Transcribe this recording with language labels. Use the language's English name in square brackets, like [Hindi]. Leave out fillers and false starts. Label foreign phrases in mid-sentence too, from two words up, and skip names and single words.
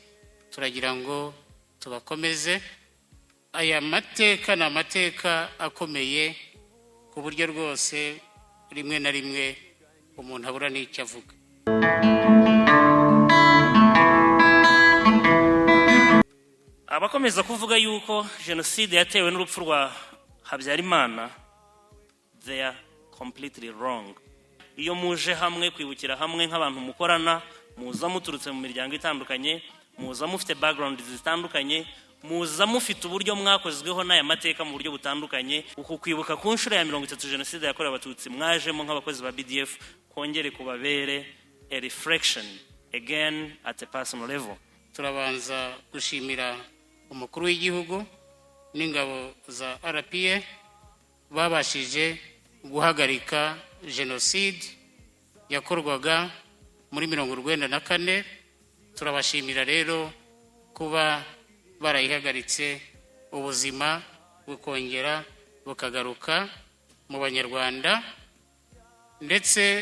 [Kinyarwanda] Turagira ngo tubakomeze. Aya mateka ni amateka akomeye ku buryo rwose rimwe na rimwe umuntu abura n'icyo avuga. Abakomeza kuvuga yuko jenoside yatewe n'urupfu rwa Habyarimana, [English] they are completely wrong. [Kinyarwanda] Iyo muje hamwe kwibukira hamwe nk'abantu mukorana, muza muturutse mu miryango itandukanye, muza mufite background zitandukanye, muza mufite uburyo mwakozweho n'aya mateka mu buryo butandukanye. Uku kwibuka ku nshuro ya 30 jenoside yakorewe abatutsi mwajemo nk'abakozi ba BDF kongere kubabere [English] a reflection again at a personal level. [Kinyarwanda] Turabanza gushimira umukuru w'igihugu n'ingabo za RPA babashije guhagarika jenoside yakorwaga muri 1994. Turabashimira rero kuba barayihagaritse, ubuzima bukongera bukagaruka mu banyarwanda, ndetse